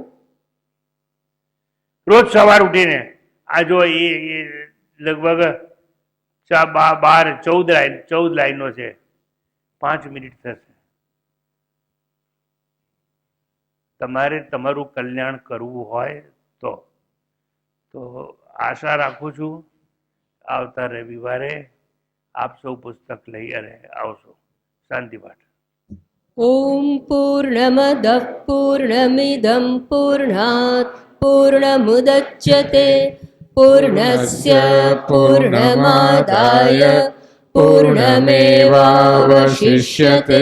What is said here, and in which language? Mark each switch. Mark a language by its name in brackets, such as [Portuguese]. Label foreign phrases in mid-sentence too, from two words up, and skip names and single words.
[Gujarati] રોજ સવાર ઉઠીને આ જો એ લગભગ 14 લાઈનો છે, 5 મિનિટ થશે. તમારે તમારું કલ્યાણ કરવું હોય તો આશા રાખું છું આવતા રવિવારે આપ સૌ પુસ્તક લઈ અને આવશો. શાંતિ પાઠ. [Sanskrit] ॐ पूर्णमदः पूर्णमिदं पूर्णात् पूर्णमुदच्यते पूर्णस्य पूर्णमादाय पूर्णमेवावशिष्यते.